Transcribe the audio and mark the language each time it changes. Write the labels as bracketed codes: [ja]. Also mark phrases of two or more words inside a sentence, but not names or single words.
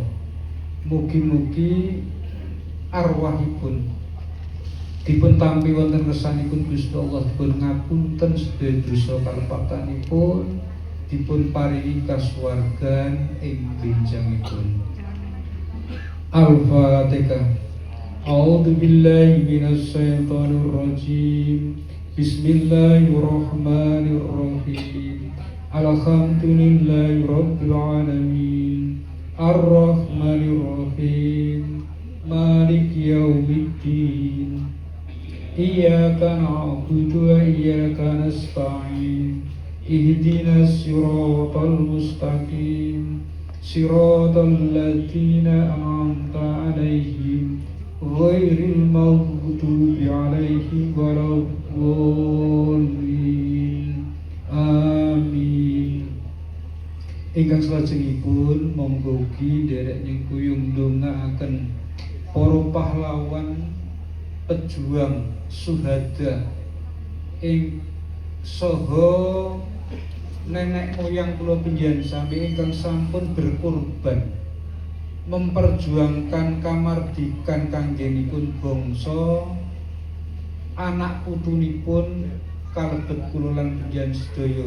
[jv] Mugi-mugi arwahipun dipun tampi wonten kersanipun Gusti Allah, dipun ngapunten sedaya dosa kalepatanipun, dipun paringi kasuwargan ing benjangipun. [ar] Al-Fatihah. أعوذ بالله من الشيطان الرجيم. بسم الله الرحمن الرحيم. الحمد لله رب العالمين. الرحمن الرحيم. مالك يوم الدين. إياك نعبد وإياك نستعين. اهدنا الصراط المستقيم. صراط الذين أنعمت عليهم غير المغضوب عليهم ولا الضالين. Amin. [jv] Ingkang salajengipun monggo ugi nderek nyengkuyung ndongaaken para pahlawan pejuang syuhada ing saha nenek moyang kula panjenengan sami ingkang sampun [id] berkorban memperjuangkan [jv] kamardikan kanggenipun bangsa, anak putunipun kalebet kula lan panjenengan sedaya.